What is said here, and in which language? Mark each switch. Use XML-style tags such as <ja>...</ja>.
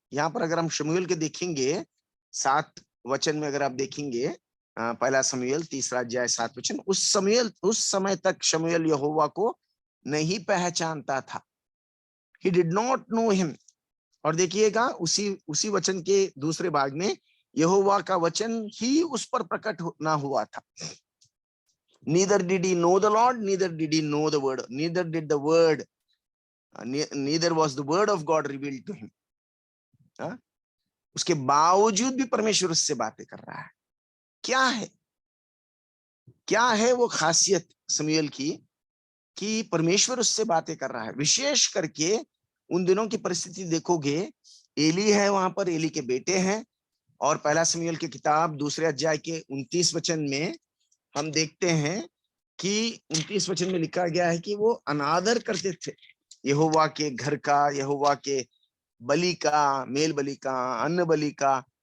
<hi>यहाँ पर अगर हम शमूएल के देखेंगे 7 वचन में, अगर आप देखेंगे पहला शमूएल 3 अध्याय 7 वचन, उस समय तक शमूएल यहोवा को नहीं पहचानता था।</hi> <en>He did not know him।</en> <hi>और देखिएगा उसी वचन के दूसरे भाग में, यहोवा का वचन ही उस पर प्रकट ना हुआ था।</hi> <en>Neither did he know the Lord, neither did he know the word, neither did the word, neither was the word of God revealed to him।</en> <hi>उसके बावजूद भी परमेश्वर उससे बातें कर रहा है। क्या है वो खासियत शमूएल की कि परमेश्वर उससे बातें कर रहा है। विशेष करके उन दिनों की परिस्थिति देखोगे, एली है वहां पर, एली के बेटे हैं, और पहला शमूएल की किताब 2 अध्याय के 29 वचन में हम देखते हैं कि 29 वचन में लिखा गया है कि वो अनादर करते थे यहोवा के घर का, यहोवा के बलि का, मेल बलि का, अन्न बलि का।</hi>